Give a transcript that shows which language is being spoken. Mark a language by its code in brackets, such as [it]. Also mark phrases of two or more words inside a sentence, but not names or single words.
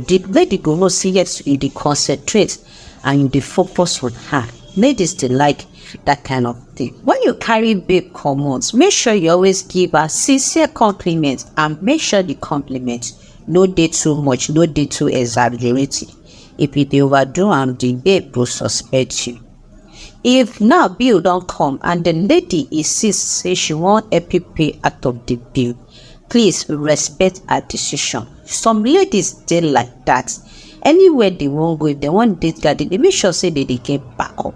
[pcm] The lady go know say yes, you dey concentrate and you dey focus on her. Ladies dey like that kind of thing. When you carry babe comot, make sure you always give her sincere compliment, and make sure the compliment no dey too much, no dey too exaggerated. If you dey overdo am, the babe will suspect you. If now bill don't come and the lady insists say she won't help you pay out of the bill, please respect her decision. Some ladies dey like that. Anywhere they won't go, if they want date guy, they make sure say they get back up.